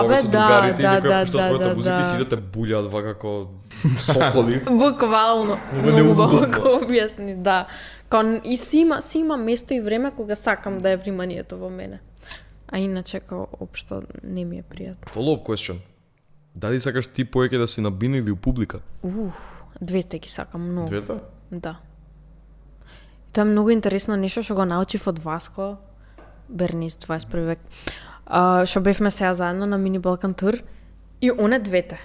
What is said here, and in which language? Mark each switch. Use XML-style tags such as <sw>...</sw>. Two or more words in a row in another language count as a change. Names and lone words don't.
<mk>много бе, со да, другарите да, и некоја да, пушта да, твојата да, музика и да. си да те булјаат вака како соколи. Буквално, Много многу неудобно. убаво го објасни, да. И си има место и време кога сакам да е вниманието во мене. А иначе као општо не ми е пријатно.</mk> <en>Follow-up question.</en> <mk>Дали сакаш ти поеќе да си на бина или у публика? Двете ги сакам многу. Двете? Да. Тоа е многу интересно нешто што го научив од Васко Бернис 21 век. Што бевме сега заедно на Мини Балкан тур и оне двете.</mk>